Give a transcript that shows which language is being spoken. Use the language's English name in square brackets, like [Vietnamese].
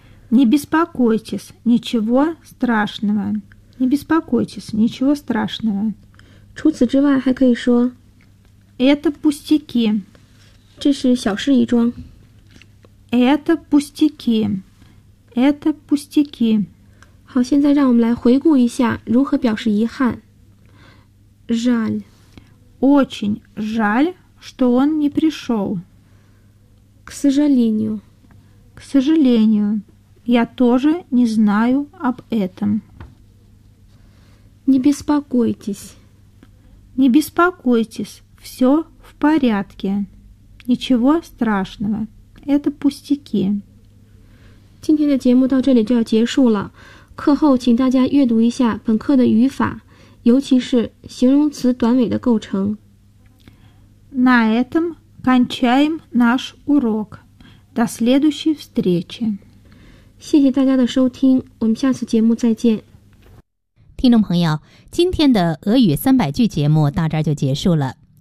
[Russian] Не беспокойтесь, ничего страшного. Не беспокойтесь, ничего страшного. [Chinese] 除此之外还可以说。 [Russian] Это пустяки. [Chinese] 这是小事一桩。 [Russian] Это пустяки. Это пустяки. [Chinese] 好，现在让我们来回顾一下如何表示遗憾。 [Russian] Жаль. Очень жаль, что он не пришел. К сожалению. К сожалению. Я тоже не знаю об этом. Не беспокойтесь. Не беспокойтесь. Все в порядке. Ничего страшного. Это пустяки. [Chinese] 今天的节目到这里就要结束了。课后请大家阅读一下本课的语法，尤其是形容词短尾的构成。 [Russian] На этом кончаем наш урок. До следующей встречи. [Chinese] 谢谢大家的收听，我们下次节目再见。听众朋友，今天的俄语三百句节目到这儿就结束了。